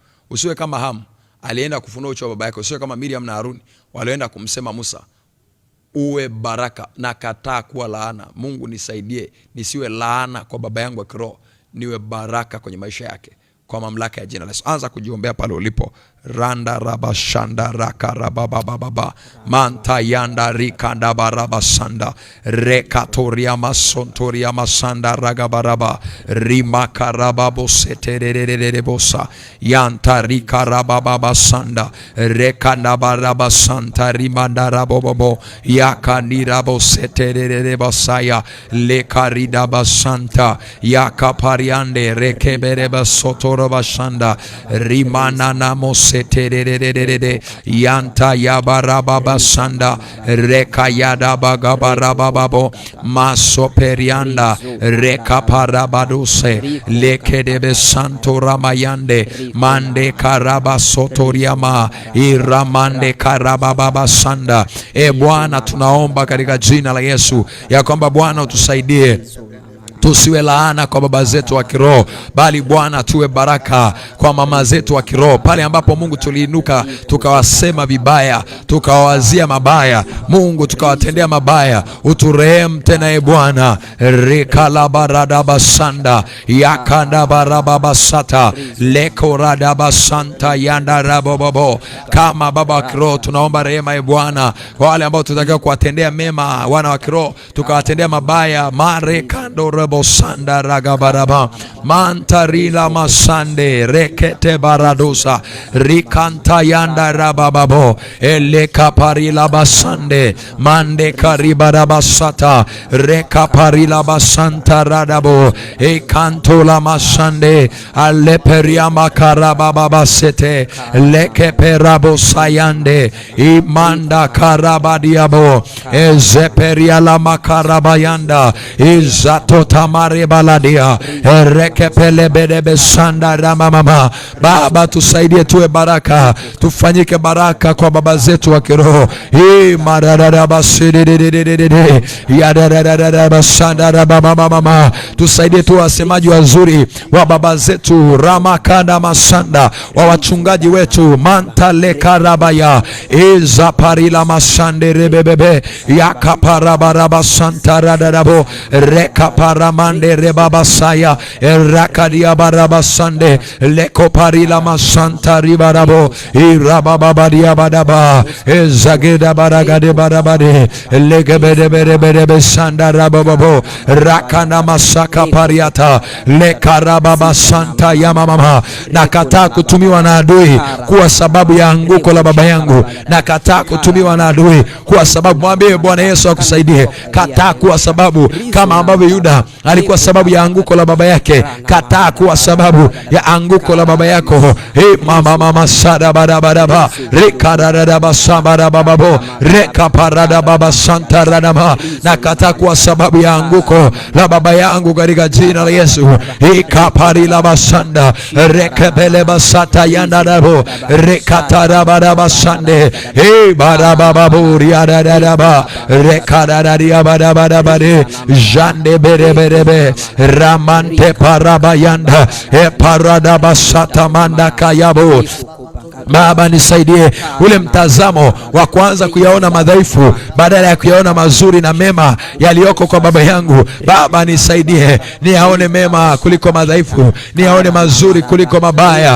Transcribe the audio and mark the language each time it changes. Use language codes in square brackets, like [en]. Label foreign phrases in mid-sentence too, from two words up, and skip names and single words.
[sw] Usiwe kama Hamu, alienda kufunua uchi wa baba yako. Usiwe kama Miriam na Haruni, walienda kumsema Musa. Uwe baraka na kataa kuwa laana. Mungu nisaidie nisiwe laana kwa baba yangu wa kiroho, niwe baraka kwenye maisha yake kwa mamlaka ya jina la Yesu. Anza kujiombea pale ulipo. Randa raba shanda raka raba baba baba manta yanda rikanda baraba sanda rekatoria masontoria masanda raga baraba rimaka raba bosetererere bosa yanta rika raba baba sanda rekanda baraba santa rimanda rabo bobo yakanira bosetererere basaya lekarida basanta yakapariande rekebere basotoro basanda rimana namos tererererere yanta yabarababa sanda reka yadabagarababo masoperianda reka parabaduse lekedebe santo ramayande mande karaba sotoriama iramande karababa sanda. Bwana tunaomba katika jina la Yesu ya kwamba Bwana utusaidie tusiwe laana kwa baba zetu wa kiroho, bali Bwana tuwe baraka kwa mama zetu wa kiroho. Pale ambapo Mungu tuliinuka tukawasema vibaya, tukawazia mabaya, Mungu tukawatendea mabaya, uturehemu tena Bwana. Rekala barada basanda yakanda baraba basata lekorada basanta yanda rabobobo. Kama baba wa kiroho tunaomba rehema Bwana kwa wale ambao tunataka kuwatendea mema wana wa kiroho tukawatendea mabaya. Marekando sanda ragabaraba mantarila masande rekete baradosa rikanta yanda rabababo eleka parila basande mande karibara basata reka parila basanta radabo ekanto la masande aleperia makarababa basete leke perabo sayande imanda karabadiabo ezeperia la makarabayanda izatota mare baladia rekepele bedebe sanda ramama. Baba tusaidie tuwe baraka, tufanyike baraka kwa baba zetu wa kiroho. Mararara basididididididi yadararara basanda ramama. Tusaidie tuwe wasemaji wazuri wa baba zetu, ramakanda masanda wa wachungaji wetu, mantale karabaya izaparila masande rebebebe yakaparabaraba santa radarabo rekapara Eramande rebaba saya. Erakadia baraba sande. Leko parila masanta ribarabo. Irababadia badaba. Ezageda baragade barabade. Legebede bede sanda rababo. Rakana masaka pariata. Lekarababa santa yamama. Nakataa kutumiwa na adui kuwa sababu ya anguko la baba yangu. Nakataa kutumiwa na adui kuwa sababu. Mwambie Bwana Yesu akusaidie. Kataa kuwa sababu kama ambavyo Yuda alikuwa sababu ya anguko la baba yake. Kataa kuwa sababu ya anguko la baba yako. Mama sada barabara rekarada basabara bababo rekaparada baba santa radama. Nakataa kuwa sababu ya anguko la baba yangu katika jina la Yesu. Ikapari la basanda rekebele basata yandarabo rekatara baraba sande barababuri adadaba rekadadaria badabadabade jande berebe ramante parabayanda parada basata manda kayabo. Baba nisaidie ule mtazamo wa kuanza kuyaona madhaifu badala ya kuyaona mazuri na mema yaliyoko kwa baba yangu. Baba nisaidie niyaone mema kuliko madhaifu, niyaone mazuri kuliko mabaya.